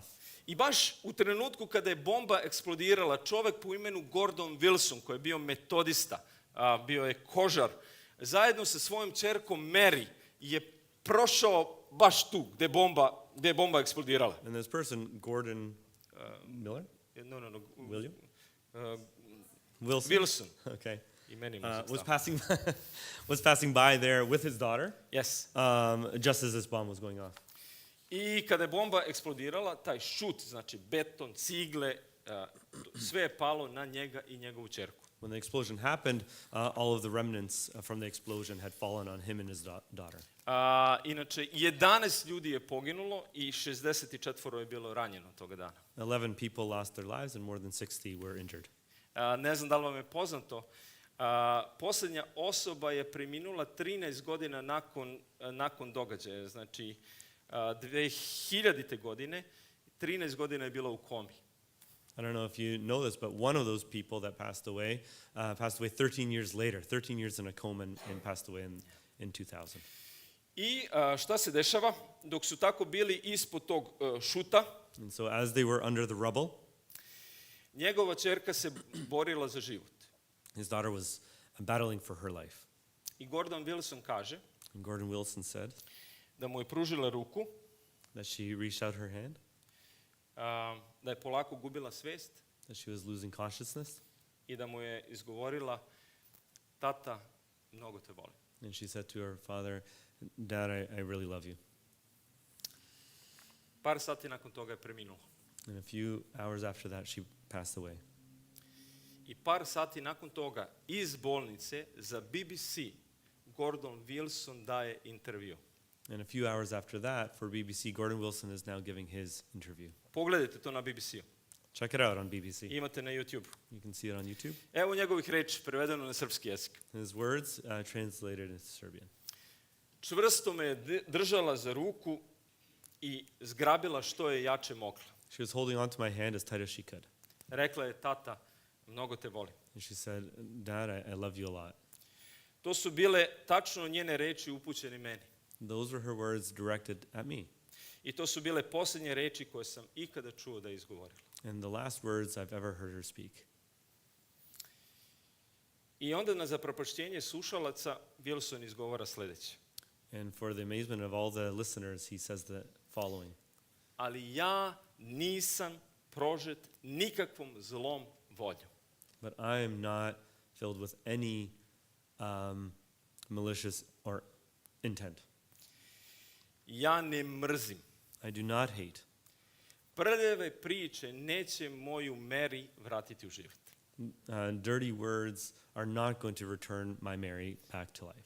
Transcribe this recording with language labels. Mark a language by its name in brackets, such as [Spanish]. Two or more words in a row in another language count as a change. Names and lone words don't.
[Serbian] I baš u trenutku kada je bomba eksplodirala, čovek po imenu Gordon Wilson, koji je bio metodista, bio je kožar, zajedno sa svojom ćerkom Mary je prošao baš tu gde je bomba eksplodirala. [English] And this person, Gordon Miller? No. William? Wilson. Wilson. Okay. [Serbian] I meni [English] was passing by there with his daughter. Yes. Just as this bomb was going off. [Serbian] I kada je bomba eksplodirala, taj šut, znači beton, cigle, sve je palo na njega i njegovu ćerku. [English] When the explosion happened, all of the remnants from the explosion had fallen on him and his daughter. [Serbian] Inače, 11 ljudi je poginulo i 64 je bilo ranjeno toga dana. [English] 11 people lost their lives and more than 60 were injured. [Serbian] Ne znam da li vam je poznato, posljednja osoba je preminula 13 godina nakon događaja. Znači, 2000. godine, 13 godina je bila u komi. [English] I don't know if you know this, but one of those people that passed away 13 years later, 13 years in a coma and passed away in 2000. [Serbian] I šta se dešava? Dok su tako bili ispod tog šuta, [English] And so as they were under the rubble, [Serbian] njegova ćerka se borila za život. [English] his daughter was battling for her life. [Serbian] I Gordon Wilson kaže [English] And Gordon Wilson said [Serbian] da mu je pružila ruku, [English] that she reached out her hand, [Serbian] da je polako gubila svest [English] that she was losing consciousness, [Serbian] i da mu je izgovorila: tata, mnogo te volim. [English] and she said to her father, Dad, I really love you. [Serbian] Par sati nakon toga je preminula. [English] And a few hours after that, she passed away. [Serbian] I par sati nakon toga iz bolnice za BBC Gordon Wilson daje intervju. [English] And a few hours after that, for BBC, Gordon Wilson is now giving his interview. [Serbian] Pogledajte to na BBC-u. [English] Check it out on BBC. [Serbian] Imate na YouTube. [English] You can see it on YouTube. [Serbian] Evo njegovih reči prevedeno na srpski jezik. [English] His words translated into Serbian. [Serbian] Čvrsto me je držala za ruku i zgrabila što je jače mogla. [English] She was holding on to my hand as tight as she could. [Serbian] Rekla je: tata, mnogo te volim. [English] And she said, Dad, I love you a lot. [Serbian] To su bile tačno njene reči upućene meni. [English] Those were her words directed at me. [Serbian] I to su bile posljednje reči koje sam ikada čuo da je izgovorila. [English] And the last words I've ever heard her speak. [Serbian] I onda na zapropašćenje slušalaca Wilson izgovara sljedeće: [English] And for the amazement of all the listeners, he says the following. [Serbian] ali ja nisam prožet nikakvom zlom voljom. [English] But I am not filled with any malicious or intent. [Serbian] Ja ne mrzim. [English] I do not hate. [Serbian] Prljave priče neće moju Mary vratiti u život. [English] Dirty words are not going to return my Mary back to life.